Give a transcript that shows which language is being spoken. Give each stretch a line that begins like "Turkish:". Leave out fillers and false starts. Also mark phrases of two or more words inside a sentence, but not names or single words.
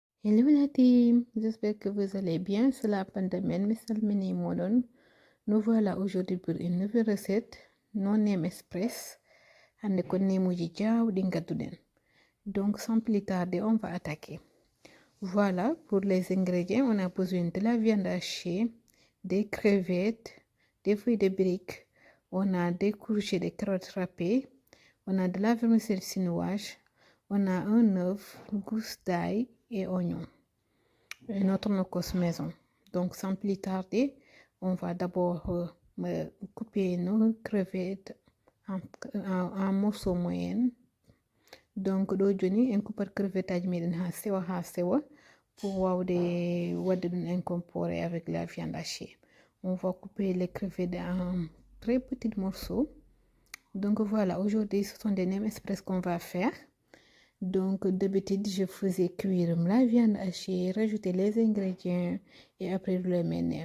French: Hello la team, j'espère que vous allez bien. C'est la pandémie,
Fula: Salmini Modon.
French: Nous voilà aujourd'hui pour une nouvelle recette, non nem express.
Fula: Ande ko nemuji jaw dingatuden.
French: Donc sans plus tarder, on va attaquer. Voilà, pour les ingrédients, on a besoin de la viande hachée, des crevettes, des feuilles de briques, on a des courgettes, des carottes râpées, on a de la vermicelle chinoise, on a un œuf, gousse d'ail et oignon. Et notre nocos maison. Donc sans plus tarder, on va d'abord couper nos crevettes en morceaux moyens.
Fula: Donc do joni en coupar crevettage meɗen ha sewa pour wawde wadde ɗum
French: incorporer avec la viande hachée. On va couper les crevettes en très petits morceaux. Donc voilà, aujourd'hui ce sont des nems express qu'on va faire. Donc d'habitude je faisais cuire la viande hachée, rajouter les ingrédients et après rouler mes nems.